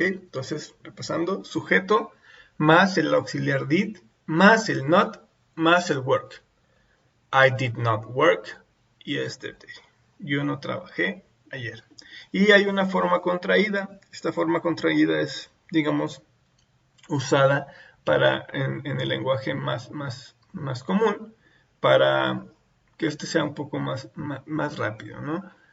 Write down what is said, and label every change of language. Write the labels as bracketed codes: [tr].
[es] Entonces, repasando, sujeto más el auxiliar did, más el not, más el work. [en] I did not work yesterday. [es] Yo no trabajé ayer. Y hay una forma contraída. Esta forma contraída es, digamos, usada en el lenguaje más común para que este sea un poco más rápido, ¿no?